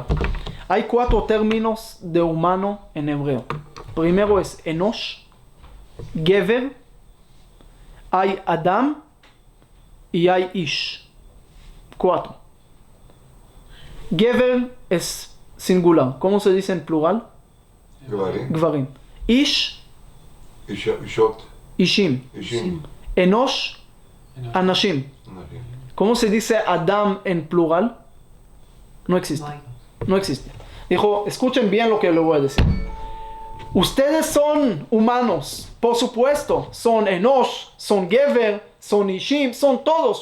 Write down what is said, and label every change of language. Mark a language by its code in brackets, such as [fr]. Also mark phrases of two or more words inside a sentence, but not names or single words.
[es] Hay 4 términos de humano en hebreo. Primero es [he] אנוש, גבר, [es] hay Adam y hay Ish. 4. Gever es singular. ¿Cómo se dice en plural? [he] גברים. איש, אישים. אנוש, אנשים. [es] ¿Cómo se dice Adam en plural? No existe. No existe. Dijo, escuchen bien lo que le voy a decir. Ustedes son humanos, por supuesto. Son Enosh, son Gever, son Ishim, son todos.